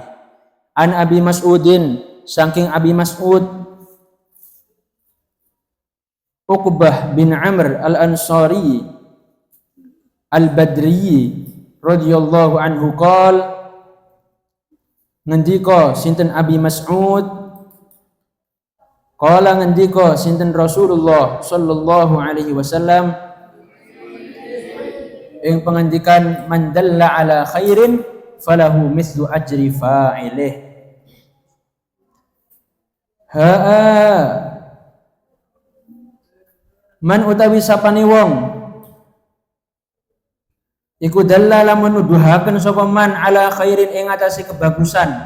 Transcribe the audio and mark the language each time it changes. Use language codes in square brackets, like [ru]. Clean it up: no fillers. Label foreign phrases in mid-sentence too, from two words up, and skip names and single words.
[jv] An Abi Mas'udin, saking Abi Mas'ud Uqbah bin Amr al-Ansari al-Badri [ar] رضي الله عنه قال [jv] ngendika sinten Abi Mas'ud, qala ngendika sinten Rasulullah [ar] صلى الله عليه وسلم [jv] ing pengendikan [ar] من دل على خير فله مثل أجر فاعله. [jv] Man utawi sapane wong iku dalla lamun nuduhaken sapa man [ar] على خير [jv] ing atase kebagusan.